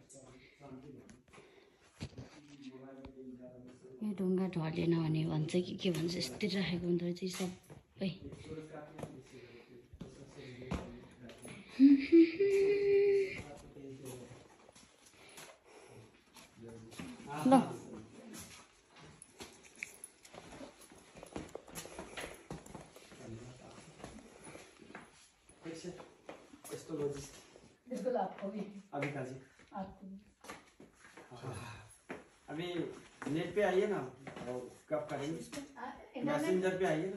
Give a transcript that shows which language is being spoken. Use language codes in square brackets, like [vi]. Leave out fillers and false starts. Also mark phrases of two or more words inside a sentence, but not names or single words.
[ne] यो ढुङ्गा ढलेन भने भन्छ कि के भन्छ यस्तरी राखेको हुँदो रहेछ सबै ल [hi] अभी नेट पे आइए ना कब करेंगे मैसेंजर पे आइए ना